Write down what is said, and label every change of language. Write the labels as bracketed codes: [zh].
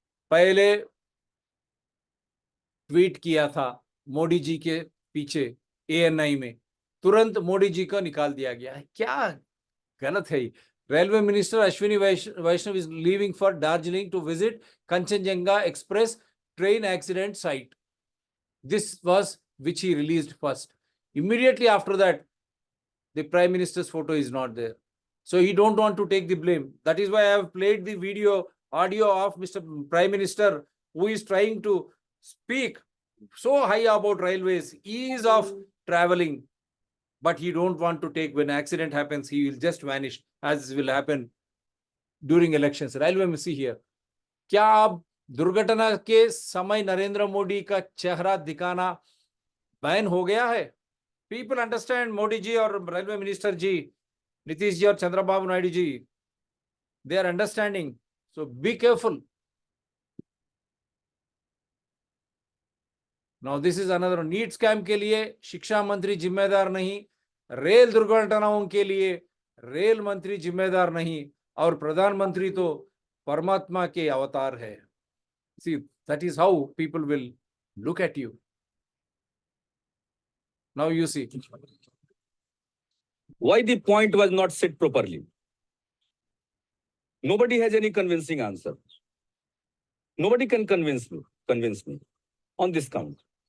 [hi] पहले ट्वीट किया था मोदी जी के पीछे ANI में, तुरंत मोदी जी को निकाल दिया गया है। क्या गलत है। [en] Railway minister Ashwini Vaishnaw is leaving for Darjeeling to visit Kanchenjunga express train accident site. This was which he released first. Immediately after that, the Prime Minister's photo is not there. So he don't want to take the blame. That is why I have played the audio of Mr. Prime Minister, who is trying to speak so high about railways, ease of traveling, but he don't want to take. When accident happens, he will just vanish, as will happen during elections. Railway में see here. [hi] क्या आप दुर्घटना के समय नरेंद्र मोदी का चेहरा दिखाना ban हो गया है? [en] People understand Modi ji और railway minister ji, Nitish ji और Chandrababu Naidu ji, they are understanding. So be careful. Now this is another NEET scam [hi] के लिए शिक्षा मंत्री जिम्मेदार नहीं, रेल दुर्घटनाओं के लिए रेल मंत्री जिम्मेदार नहीं, और प्रधानमंत्री तो परमात्मा के अवतार है। [en] See, that is how people will look at you. Now you see. Why the point was not set properly? Nobody has any convincing answer. Nobody can convince me on this count.